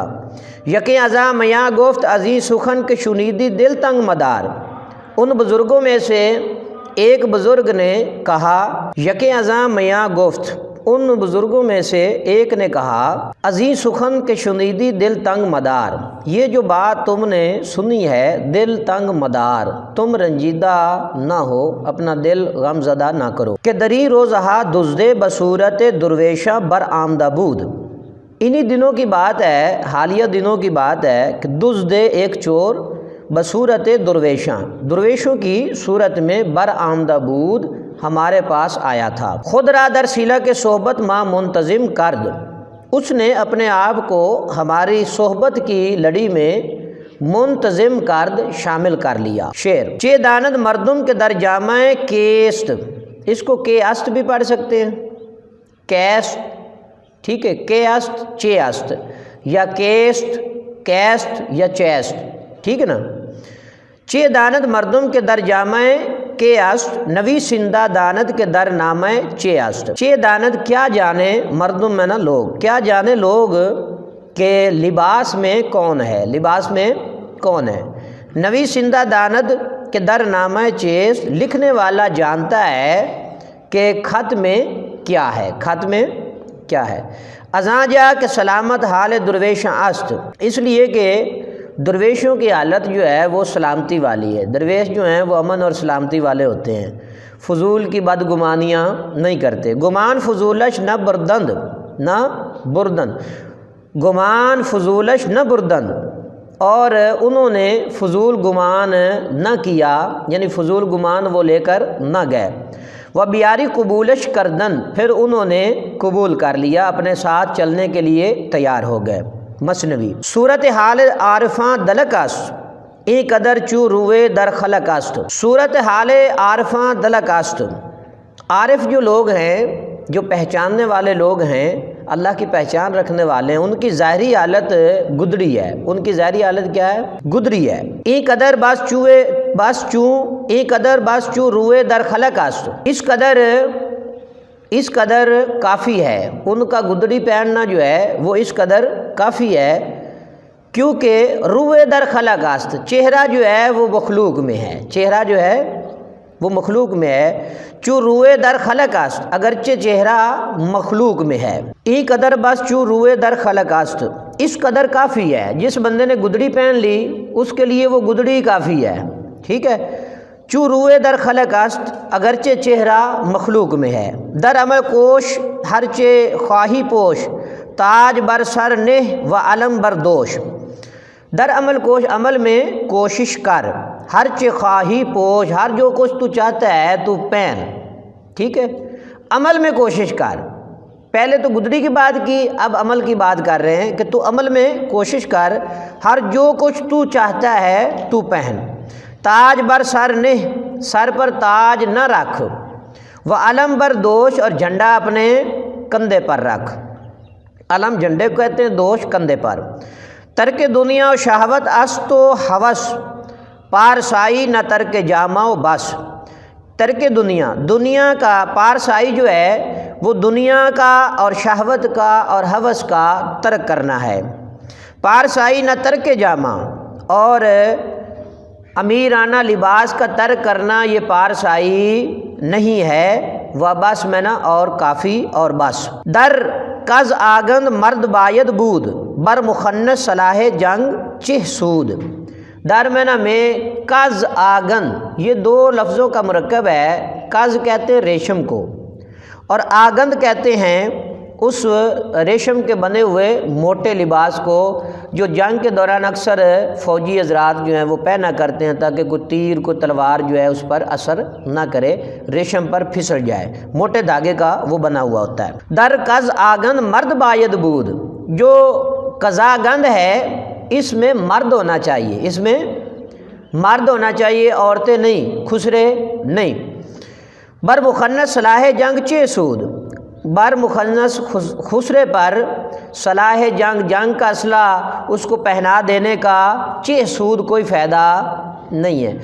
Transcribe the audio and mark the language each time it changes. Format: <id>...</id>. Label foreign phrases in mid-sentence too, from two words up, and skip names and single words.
<fa>یقین ازاں میاں گفت ازیں سخن کے شنیدی دل تنگ مدار،</fa> <ur>ان بزرگوں میں سے ایک بزرگ نے کہا،</ur> <fa>یقین ازاں میاں گفت،</fa> <ur>ان بزرگوں میں سے ایک نے کہا</ur> <fa>ازیں سخن کے شنیدی دل تنگ مدار،</fa> <ur>یہ جو بات تم نے سنی ہے</ur> <fa>دل تنگ مدار،</fa> <ur>تم رنجیدہ نہ ہو، اپنا دل غم زدہ نہ کرو کہ</ur> <fa>دری روزہا دزدے بصورت درویشہ بر آمدہ بود۔</fa> <ur>انہی دنوں کی بات ہے، حالیہ دنوں کی بات ہے کہ دزدے ایک چور</ur> <fa>بصورت درویشاں،</fa> <ur>درویشوں کی صورت میں</ur> <fa>بر آمدہ بود</fa> <ur>ہمارے پاس آیا تھا۔</ur> <fa>خود را در سیلہ کے صحبت ماں منتظم کرد،</fa> <ur>اس نے اپنے آپ کو ہماری صحبت کی لڑی میں</ur> <fa>منتظم کرد</fa> <ur>شامل کر لیا۔</ur> <fa>شعر چے داند مردم کے در جامع کیست،</fa> <ur>اس کو</ur> <fa>کے است</fa> <ur>بھی پڑھ سکتے ہیں، کیست، ٹھیک ہے،</ur> <fa>کے است چے است،</fa> <ur>یا</ur> <fa>کیست کیست</fa> <ur>یا چیست، ٹھیک ہے نا۔</ur> <fa>چے داند مردم کے در جامع کے است، نوی سندہ داند کے در نامہ چے است۔ چے داند</fa> <ur>کیا جانے، مردم میں نا لوگ، کیا جانے لوگ کہ لباس میں کون ہے، لباس میں کون ہے۔</ur> <fa>نوی سندہ داند کے در نامہ چیست،</fa> <ur>لکھنے والا جانتا ہے کہ خط میں کیا ہے، خط میں کیا ہے۔</ur> <fa>ازاں جا کہ سلامت حال درویشاں است،</fa> <ur>اس لیے کہ درویشوں کی حالت جو ہے وہ سلامتی والی ہے، درویش جو ہیں وہ امن اور سلامتی والے ہوتے ہیں، فضول کی بدگمانیاں نہیں کرتے۔</ur> <fa>گمان فضولش نہ بردند، نہ بردند، گمان فضولش نہ بردند،</fa> <ur>اور انہوں نے فضول گمان نہ کیا، یعنی فضول گمان وہ لے کر نہ گئے۔</ur> <fa>وہ بیاری قبولش کردن،</fa> <ur>پھر انہوں نے قبول کر لیا، اپنے ساتھ چلنے کے لیے تیار ہو گئے۔</ur> <fa>مثنوی صورت حال عارفاں دلکست، ای قدر چو روئے در خلقست، صورت حال عارفاں دلکست،</fa> <ur>عارف جو لوگ ہیں، جو پہچاننے والے لوگ ہیں، اللہ کی پہچان رکھنے والے ہیں، ان کی ظاہری حالت گدڑی ہے، ان کی ظاہری حالت کیا ہے، گدڑی ہے۔</ur> <fa>ای قدر ای قدر بس چو روئے در خلقست،</fa> <ur>اس قدر کافی ہے، ان کا گدڑی پہننا جو ہے وہ اس قدر کافی ہے، کیونکہ</ur> <fa>روئے در خلقست،</fa> <ur>چہرہ جو ہے وہ مخلوق میں ہے، چہرہ جو ہے وہ مخلوق میں ہے۔</ur> <fa>چو روئے در خلقست،</fa> <ur>اگرچہ چہرہ مخلوق میں ہے۔</ur> <fa>ای قدر بس چو روئے در خلقست،</fa> <ur>اس قدر کافی ہے، جس بندے نے گدڑی پہن لی اس کے لیے وہ گدڑی کافی ہے، ٹھیک ہے۔</ur> <fa>چو روئے در خلقست،</fa> <ur>اگرچہ چہرہ مخلوق میں ہے۔</ur> <fa>در عمل کوش ہرچے خواہی پوش، تاج بر سر نہ و علم بر دوش، در عمل کوش،</fa> <ur>عمل میں کوشش کر،</ur> <fa>ہرچے خواہی پوش،</fa> <ur>ہر جو کچھ تو چاہتا ہے تو پہن، ٹھیک ہے، عمل میں کوشش کر۔ پہلے تو گدڑی کی بات کی، اب عمل کی بات کر رہے ہیں کہ تو عمل میں کوشش کر، ہر جو کچھ تو چاہتا ہے تو پہن۔</ur> <fa>تاج بر سر نہ،</fa> <ur>سر پر تاج نہ رکھ،</ur> <fa>وہ علم بر دوش،</fa> <ur>اور جھنڈا اپنے کندھے پر رکھ، علم جھنڈے کو کہتے ہیں، دوش کندھے پر۔</ur> <fa>ترک دنیا و شہوت است و ہوس، پارسائی نہ ترک جامہ و بس، ترک دنیا،</fa> <ur>دنیا کا پارسائی جو ہے وہ دنیا کا اور شہوت کا اور ہوس کا ترک کرنا ہے۔</ur> <fa>پارسائی نہ ترک جامہ،</fa> <ur>اور امیرانہ لباس کا ترک کرنا یہ پارسائی نہیں ہے، وہ بس میں نا اور کافی اور بس۔</ur> <fa>در کز آگند مرد باید بود، بر مخنث صلاح جنگ چہ سود، در</fa> <ur>میں نا میں</ur> <fa>کز آگند،</fa> <ur>یہ دو لفظوں کا مرکب ہے۔ کز کہتے ہیں ریشم کو، اور آگند کہتے ہیں اس ریشم کے بنے ہوئے موٹے لباس کو جو جنگ کے دوران اکثر فوجی حضرات جو ہیں وہ پہنا کرتے ہیں تاکہ کوئی تیر کوئی تلوار جو ہے اس پر اثر نہ کرے، ریشم پر پھسل جائے، موٹے دھاگے کا وہ بنا ہوا ہوتا ہے۔</ur> <fa>در کز آگند مرد باید بود،</fa> <ur>جو قزا گند ہے اس میں مرد ہونا چاہیے، اس میں مرد ہونا چاہیے، عورتیں نہیں، خسرے نہیں۔</ur> <fa>بر مخنث صلاح جنگ چہ سود، بر مخنث</fa> <ur>خسرے پر</ur> <fa>صلاح جنگ،</fa> <ur>جنگ کا اسلحہ اس کو پہنا دینے کا</ur> <fa>چہ سود،</fa> <ur>کوئی فائدہ نہیں ہے۔</ur>